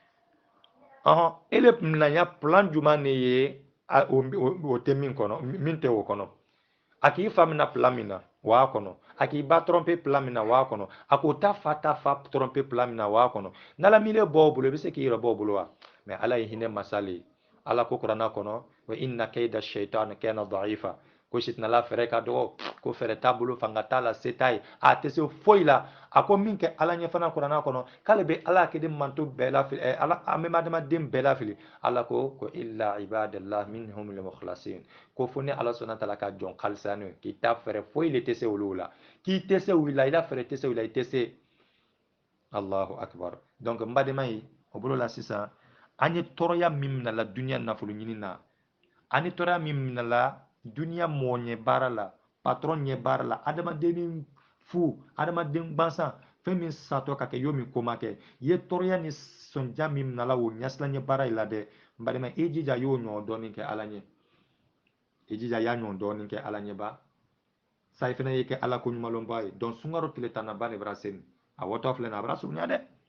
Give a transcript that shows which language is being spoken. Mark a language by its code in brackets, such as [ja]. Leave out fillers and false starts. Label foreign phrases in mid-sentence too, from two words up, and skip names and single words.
[bm] ele minaya plan jumɛn de ye o tɛ min kɔnɔ min tɛ o kɔnɔ a k'i fa mina plan min na wa kɔnɔ a k'i ba tromper plan min na wa kɔnɔ a k'o ta fa tromper plan min na wa kɔnɔ n'ala m'i bɔ o bolo i bɛ se k'i yɛrɛ bɔ o bolo wa mais ala ye hinɛ masale ala ko kuranna kɔnɔ wa [ar] إن كيد الشيطان كان ضعيفا [bm] ko sitanala fɛrɛ ka dɔgɔ ko fɛrɛ t'a bolo fanga t'a la se t'a ye a tɛ se foyi la a ko min kɛ ala ɲɛ fana kuranna kɔnɔ k'ale bɛ ala kɛden manto bɛɛ lafili ala an bɛ adamaden bɛɛ lafili ala ko [ar] إلا عباد الله منهم المخلصين [bm] ko fo ni ala sɔnna tala ka jɔn kalisani k'i ta fɛrɛ foyi le tɛ se olu la k'i tɛ se u la i la fɛrɛ tɛ se u la i tɛ se [ar] الله أكبر [bm] donc n badema ye o bolo la sisan an ye tɔɔrɔya min minɛ la duniya nafolo ɲini na an ye tɔɔrɔya min minɛ la duniya mɔgɔ ɲɛ baara la patron ɲɛ baara la adamaden fu adamaden gansan fɛn min satɔ ka kɛ yo min ko ma kɛ ye tɔɔrɔya ni sɔnja min minɛ la o ɲɛsila ɲɛ baara la dɛ n balima i jija y'o ɲɔgɔn dɔɔnin kɛ ala ɲɛ i jija y'a ɲɔgɔn dɔɔnin kɛ ala ɲɛ ba sa i fana ye kɛ ala ko ɲumanlɔnba ye donc sunkaro tile tan na ba de bɛra seni a wɔtɔ filɛ nin a bɛra surunya dɛ